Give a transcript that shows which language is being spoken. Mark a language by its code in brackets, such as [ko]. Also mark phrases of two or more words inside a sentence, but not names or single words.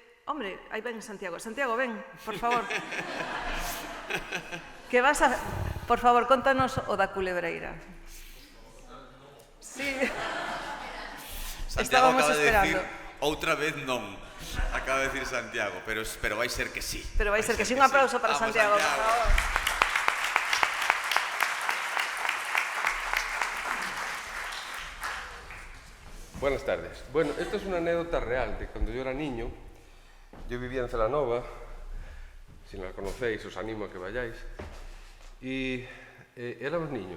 [gl] Hombre, aí ven Santiago. Santiago, ven, por favor. Que vas a... Por favor, contanos o da culebreira. Sí. Santiago Estábamos acaba de esperando. decir, outra vez non. Acaba de decir Santiago, pero vai ser que sí. Pero vai ser que sí. Un aplauso para Santiago, por favor. [es] Buenas tardes. Bueno, esta es una anécdota real de cuando yo era niño. Yo vivía en Celanova, si no la conocéis os animo a que vayáis, y éramos niños.